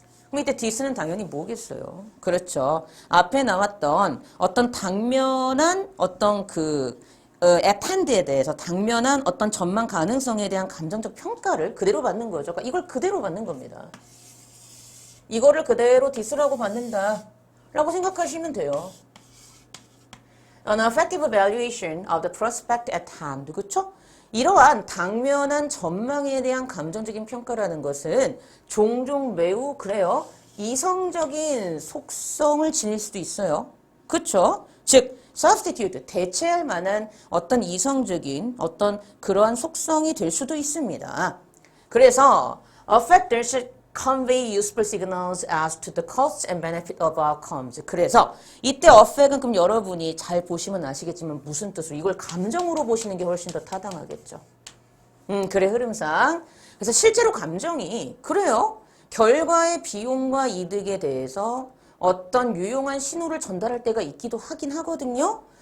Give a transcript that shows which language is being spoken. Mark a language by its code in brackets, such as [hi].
[ko] 그럼 이때 this는 당연히 뭐겠어요? 그렇죠. 앞에 나왔던 어떤 당면한 어떤 at hand에 대해서 당면한 어떤 전망 가능성에 대한 감정적 평가를 그대로 받는 거죠. 그러니까 이걸 그대로 받는 겁니다. 이거를 그대로 this라고 받는다 라고 생각하시면 돼요. [en] An effective evaluation of the prospect at hand. [ko] 그렇죠? 이러한 당면한 전망에 대한 감정적인 평가라는 것은 종종 매우 그래요. 이성적인 속성을 지닐 수도 있어요. 그렇죠? 즉 substitute, 대체할 만한 어떤 이성적인 어떤 그러한 속성이 될 수도 있습니다. 그래서 [en] affectors convey useful signals as to the costs and benefit of outcomes. [ko] 그래서 이때 affect은 그럼 여러분이 잘 보시면 아시겠지만 무슨 뜻으로 이걸 감정으로 보시는 게 훨씬 더 타당하겠죠. 그래 흐름상. 그래서 실제로 감정이 그래요. 결과의 비용과 이득에 대해서 어떤 유용한 신호를 전달할 때가 있기도 하긴 하거든요.